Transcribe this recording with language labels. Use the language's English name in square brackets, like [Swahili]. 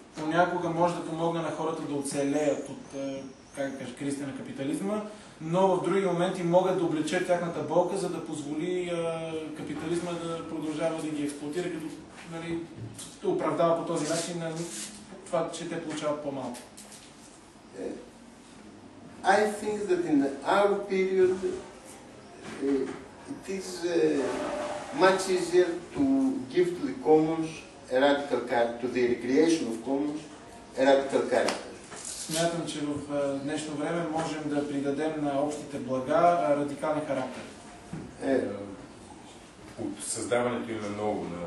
[Bulgarian] Понякога може да помогне на хората да оцелеят от кризата на капитализма, но в други моменти могат да облечат тяхната болка, за да позволи капитализма да продължава да ги експлоатира, като оправдава по този начин това, че те получават по-малко. [English] I think that in our period it is much easier to give to the commons a radical character, to the recreation of commons a radical character. [Bulgarian] Смятам, че в днешно време можем да придадем на общите блага радикален характер. От създаването им на ново,